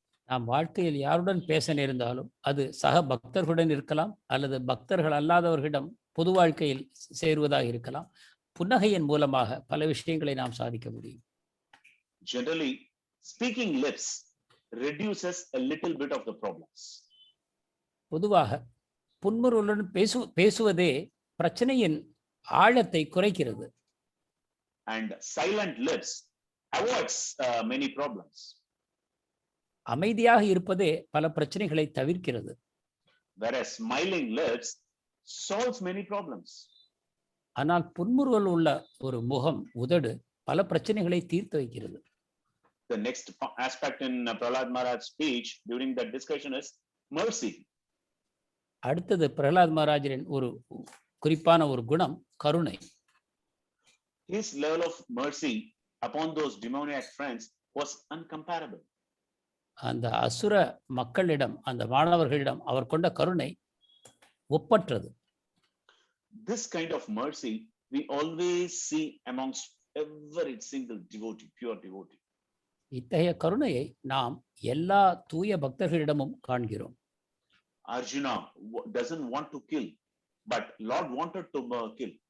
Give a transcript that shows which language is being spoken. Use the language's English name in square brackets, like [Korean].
[Tamil] நாம் வாழ்க்கையில் யாருடன் பேச நேர்ந்தாலும் அது சக பக்தர்களுடன் இருக்கலாம், அல்லது பக்தர்கள் அல்லாதவர்களிடம் பொது வாழ்க்கையில் சேருவதாக இருக்கலாம். புன்னகையின் மூலமாக பல விஷயங்களை நாம் சாதிக்க முடியும். [English] Generally, speaking lips reduces a little bit of the problems. [Tamil] பொதுவாக புன்முறுவலுடன் பேசுவதே பிரச்சனையின் ஆழத்தை குறைக்கிறது. [English] And silent lips avoids many problems. [Tamil] அமைதியாக இருப்பதே பல பிரச்சனைகளை தவிர்க்கிறது. [English] Whereas smiling lips solves many problems. [Tamil] ஆனால் புன்முறுவல் உள்ள ஒரு முகம், உதடு பல பிரச்சனைகளை தீர்த்து வைக்கிறது. [English] The next aspect in Prahlad Maharaj's speech during that discussion is mercy. [Tamil] அடுத்தது பிரகலாத் மகாராஜரின் ஒரு குறிப்பான ஒரு குணம் கருணை. [English] His level of mercy upon those demoniac friends was uncomparable. [Tamil] அந்த அசுர மக்களிடம், அந்த மாணவர்களிடம் அவர் கொண்ட கருணை ஒப்பற்றது. [English] This kind of mercy we always see amongst every single devotee, pure devotee. [Tamil] இத்தகைய கருணையை நாம் எல்லா தூய பக்தர்களிடமும் காண்கிறோம். [English] Arjuna doesn't want to kill, but Lord wanted to kill.